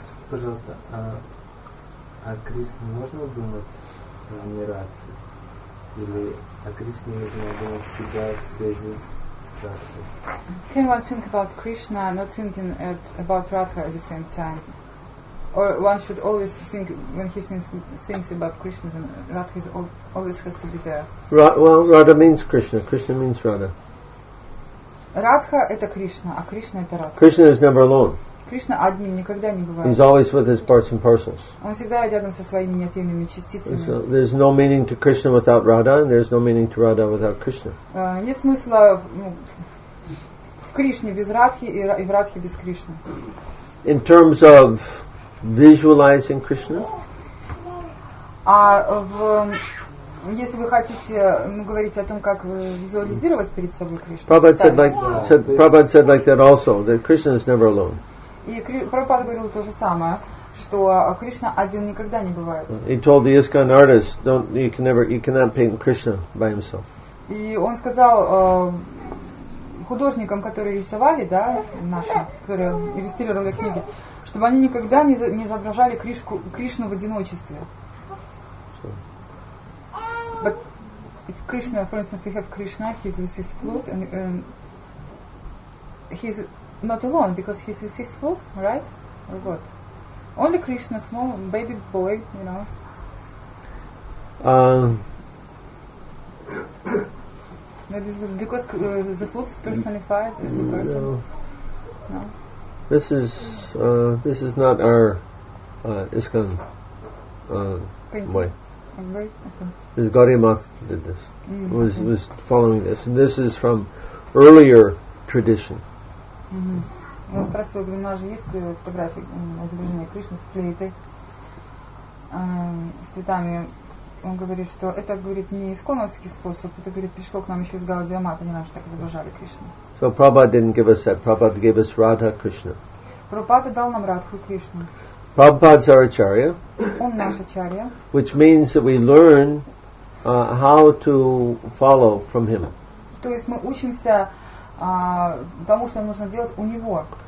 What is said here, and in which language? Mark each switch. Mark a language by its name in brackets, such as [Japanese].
[Russian] Пожалуйста, о Кришне можно думать в мирации? Или о Кришне нужно думать всегда в связи с Радхой? [English] Can one think about Krishna not thinking about Radha at the same time? Or one should always think, when he thinks about Krishna, then Radha always has to be there? Well, Radha means Krishna. Krishna means Radha. [Russian] Радха это Кришна, а Кришна это Радха. [English] Krishna is never alone. [Russian] Кришна одним никогда не бывает. [English] He's always with his parts and parcels. [Russian] Он всегда рядом со своими неотъемлемыми частицами. [English] So there's no meaning to Krishna without Radha, and there's no meaning to Radha without Krishna. [Russian] Нет смысла в Кришне без Радхи и в Радхе без Кришны. [English] In terms of visualizing Krishna, [Russian] если вы хотите говорить о том, как визуализировать перед собой Кришну, [English] Prabhupada said like that also, that Krishna is never alone. [Russian] И Прабхупада говорил то же самое, что Кришна один никогда не бывает. [English] He told the ISKCON artists, you cannot paint Krishna by himself. [Russian] И он сказал художникам, которые рисовали, да, нашим, которые иллюстрировали книги, чтобы они никогда не изображали Кришну в одиночестве. [English] But if Krishna, for instance, we have Krishna, he's with his flute, and he's not alone because he's with his flute, right? Or what? Only Krishna, small baby boy, you know. Maybe because the flute is personified as a person. No. This is not our ISKCON way. Okay. This Gaudiya Math did this. Was following this, and this is from earlier tradition. [Russian] Я спросила, говорю, у нас же есть фотографии изображения Кришны с флейтой, с цветами. Он говорит, что это, говорит, не исконовский способ, это, говорит, пришло к нам еще из Гаудия Мата, они нам же так изображали Кришну. [English] So Prabhupada didn't give us that. Prabhupada gave us Radha Krishna. [Russian] Прабхупада дал нам Радху и Кришну. [English] Prabhupada's our acharya, [Russian] Он наш ачарья, [English] which means that we learn how to follow from him. [Russian] То есть мы учимся тому, что нужно делать у него.